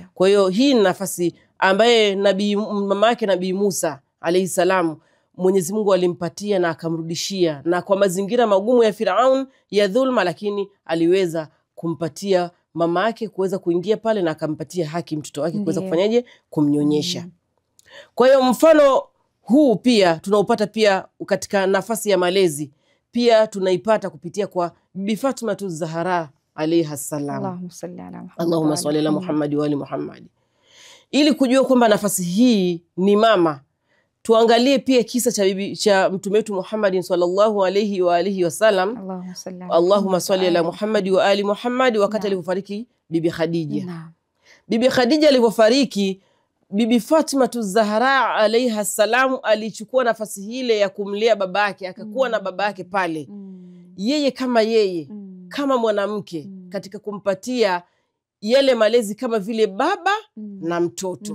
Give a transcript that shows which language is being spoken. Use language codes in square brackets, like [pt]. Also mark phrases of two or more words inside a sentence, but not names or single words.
[sw] Kwa hiyo hii ni nafasi ambaye mama yake Nabii Musa [ar] عليه السلام [sw] Mwenyezi Mungu alimpatia na akamrudishia, na kwa mazingira magumu ya Firaun ya dhulma, lakini aliweza kumpatia mama yake kuweza kuingia pale na akampatia haki mtoto wake kuweza kufanyaje kumnyonyesha. Kwa hiyo mfano huu pia tunaupata pia katika nafasi ya malezi, pia tunaipata kupitia kwa Bibi Fatima Zahra [ar] عليها السلام. اللهم صل على محمد وآل محمد. [sw] Ili kujua kwamba nafasi hii ni mama, tuangalie pia kisa cha mtume wetu Muhammad [ar] صلى الله عليه وآله وسلم. اللهم صل على محمد وآل محمد. [sw] Wakati alipofariki Bibi Khadija. Bibi Khadija alipofariki, Bibi Fatima Zahra [ar] عليها السلام [sw] alichukua nafasi hile ya kumlea babake, akakuwa na babake pale. Yeye kama mwanamke katika kumpatia yale malezi kama vile baba na mtoto.